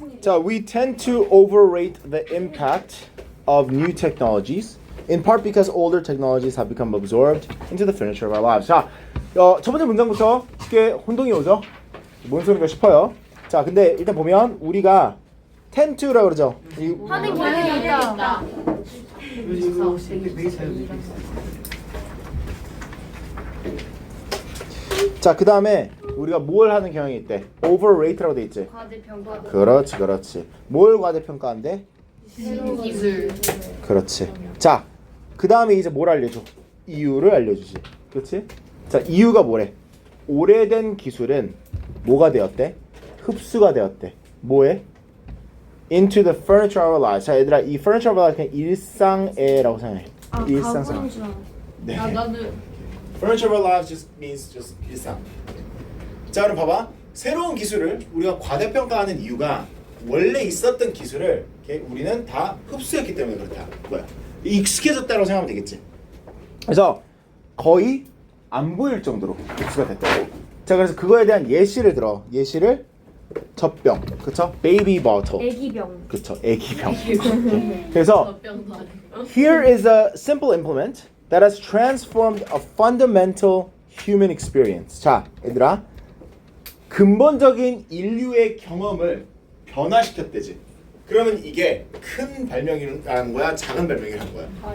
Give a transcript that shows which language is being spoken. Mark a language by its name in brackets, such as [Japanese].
[English] 자, we tend to overrate the impact of new technologies, in part because older technologies have become absorbed into the furniture of our lives. [Korean] 자, 첫 번째 문장부터 쉽게 혼동이 오죠? 뭔 소리가 싶어요. 자, 근데 일단 보면 우리가 tend to라고 그러죠. 하는 경향이 있다. 이거 되게 자유롭게. 자, 그 다음에 우리가 뭘 하는 경향이 있대? overrate라고 돼 있지. 과대평가 그렇지. 뭘 과대평가한대? 기술 그렇지. 자, 그 다음에 이제 뭘 알려줘? 이유를 알려주지. 그렇지? 자, 이유가 뭐래? 오래된 기술은 뭐가 되었대? 흡수가 되었대. 뭐에? [English] Into the furniture of our lives. [Korean] 자, 얘들아, 이 [English] furniture of our lives [Korean] 그냥 일상에라고 생각해. 일상생활. 네. 나도 [English] Furniture of our lives just means just 일상. [Korean] 자, 그럼 봐봐. 새로운 기술을 우리가 과대평가하는 이유가 원래 있었던 기술을 우리는 다 흡수했기 때문에 그렇다. 뭐야? 익숙해졌다고 생각하면 되겠지. 그래서 거의 안 보일 정도로 흡수가 됐다고. 자, 그래서 그거에 대한 예시를 들어. 예시를 젖병, 그쵸? [English] Baby bottle. [Korean] 애기병. 그쵸, 애기병. 그래서 [English] here is a simple implement that has transformed a fundamental human experience. [Korean] 자, 얘들아, 근본적인 인류의 경험을 변화시켰대지. 그러면 이게 큰 발명이라는 거야, 작은 발명이라는 거야?